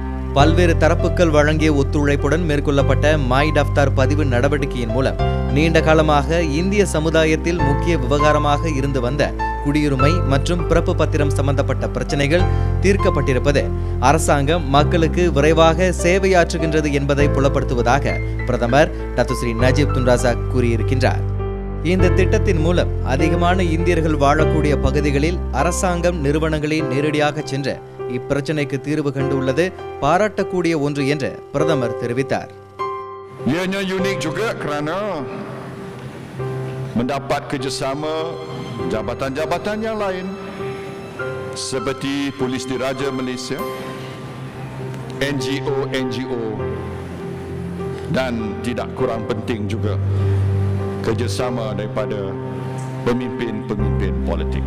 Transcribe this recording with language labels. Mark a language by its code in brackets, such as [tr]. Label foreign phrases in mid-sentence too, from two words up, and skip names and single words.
[ta] பல்வேறு தரப்புகள் வழங்கிய ஒத்துழைப்புடன் மேற்கொள்ளப்பட்ட மாய் டஃப்தார் பதிவு நடவடிக்கையின் மூலம் நீண்ட காலமாக இந்திய சமுதாயத்தில் முக்கிய விவகாரமாக இருந்து வந்த குடியுரிமை மற்றும் பிறப்பு பத்திரம் சம்பந்தப்பட்ட பிரச்சனைகள் தீர்க்கப்பட்டிருப்பது அரசாங்கம் மக்களுக்கு விரைவாக சேவையாற்றுகின்றது என்பதை புலப்படுத்துவதாக பிரதமர் டத்துஸ்ரீ நஜீப் துன் ரசாக் கூறியிருக்கின்றார். இந்த திட்டத்தின் மூலம் அதிகமான இந்தியர்கள் வாழக்கூடிய பகுதிகளில் அரசாங்கம் நிறுவனங்களே நேரடியாக சென்று இப்பிரச்சனைக்கு தீர்வு கண்டுள்ளது பாராட்டக்கூடிய ஒன்று என்று பிரதமர் தெரிவித்தார். [ms] Ianya unik juga kerana mendapat kerjasama jabatan-jabatan yang lain seperti Polis Diraja Malaysia, NGO dan tidak kurang penting juga kerjasama daripada pemimpin-pemimpin politik.